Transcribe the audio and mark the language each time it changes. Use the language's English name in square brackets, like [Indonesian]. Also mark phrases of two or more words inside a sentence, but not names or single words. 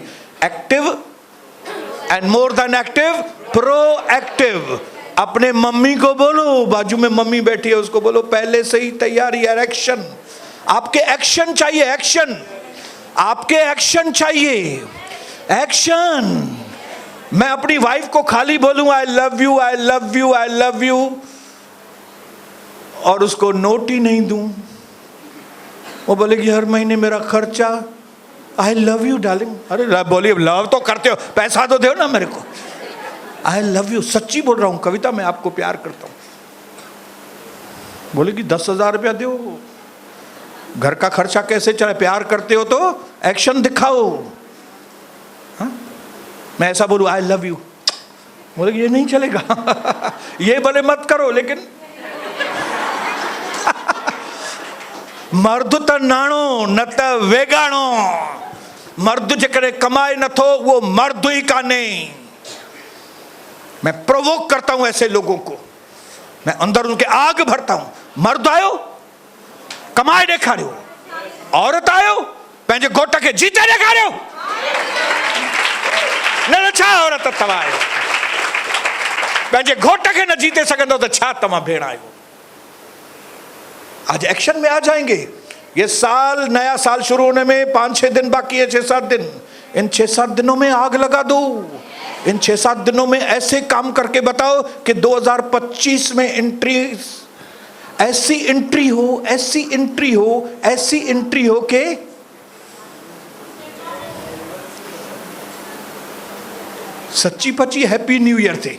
[English] active and more than active, pro active. [Hindi] अपने मम्मी को बोलो, बाजू में मम्मी बैठी है, उसको बोलो पहले से ही तैयारी है। एक्शन, आपके एक्शन चाहिए, एक्शन, आपके एक्शन चाहिए, एक्शन। मैं अपनी वाइफ को खाली बोलूं [English] I love you, I love you, I love you, [Hindi] और उसको नोट ही नहीं दूं, वो बोलेगी हर महीने मेरा खर्चा, [English] I love you darling. [Hindi] अरे बोलिए, लव तो करते हो, पैसा तो दो ना मेरे को। [English] I love you, [Hindi] सच्ची बोल रहा हूं कविता, मैं आपको प्यार करता हूं। बोलेगी 10,000 रुपया दो, घर का खर्चा कैसे चले? प्यार करते हो तो एक्शन दिखाओ। हाँ? मैं ऐसा बोलूं [English] I love you, [Hindi] बोले ये नहीं चलेगा ये भले मत करो, लेकिन [Sindhi] मर्द त नाणो न त वेगाणो, मर्द जेकॾहिं कमाए नथो वो मर्द ही काने। [Hindi] मैं प्रोवोक करता हूं ऐसे लोगों को, मैं अंदर उनके आग भरता हूं। [Sindhi] मर्द आयो कमाए ॾेखारियो, औरत आयो पंहिंजे घोट खे जीते ॾेखारियो। न छा औरत तव्हां आहियो, पंहिंजे घोट खे न जीते सघंदो त छा तव्हां भेण आहियो। [Hindi] आज एक्शन में आ जाएंगे। ये साल, नया साल शुरू होने में 5-6 दिन बाकी है, 6-7 दिन। इन 6-7 दिनों में आग लगा दो। इन 6-7 दिनों में ऐसे काम करके बताओ कि 2025 में एंट्री, ऐसी एंट्री हो, ऐसी एंट्री हो, ऐसी एंट्री हो कि सच्ची पच्ची [English] happy new year [Hindi] थे।